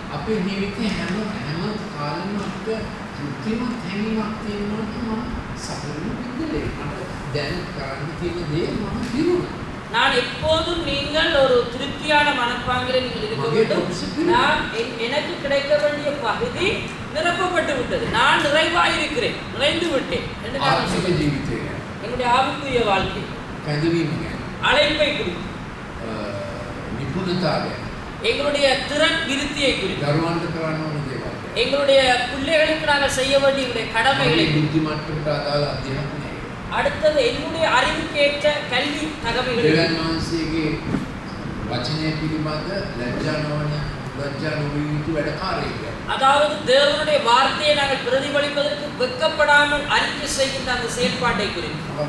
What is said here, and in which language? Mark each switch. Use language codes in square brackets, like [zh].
[si] අපේ ජීවිතේ හැම කාලෙම අපිට තෘප්තිමත් හැඟීමක් තියෙනවා මම සතුටු විඳලේ මට දැන් කරන්න තියෙන දේ මම පිරුණා [ta] நான் எப்போதும் நீங்கள் ஒரு திருப்தியான மனப்பாங்கிலே நீங்கள் இருக்க வேண்டும் நான் எனக்கு கிடைக்க வேண்டிய பகுதி நிரப்பப்பட்டு விட்டது நான் நிறைவாய் இருக்கிறேன் நிறைந்து விட்டேன் [si] ආත්මික ජීවිතය [ta] என்னுடைய ஆவிக்குரிய வாழ்க்கை [si] කැඳවීම ගැන [ta] அழைப்பை குறித்து [si] නිපුණතාව ගැන [ta] எங்களுடைய திறன் விருத்தியை குறித்து [si] දරුවන්ට කරන්න ඕන දේවල් [ta] எங்களுடைய பிள்ளைகளுக்கு நாங்கள் செய்ய வேண்டிய கடமைகளை [si] බුද්ධි මට්ටමට අදාළ අධ්‍යාපනය [ta] அடுத்தது என்னுடைய அறிவுக்கேற்ற கல்வி தகவல்கள் [si] දෙවියන් වහන්සේගේ වචනය පිළිබඳ ලැජ්ජා නොවිය යුතු වැඩකාරයෙක් [ta] அதாவது தேவனுடைய வார்த்தையை நாங்கள் பிரதிபலிப்பதற்கு வெட்கப்படாமல் அறிக்கை செய்கின்ற அந்த செயல்பாட்டை குறித்து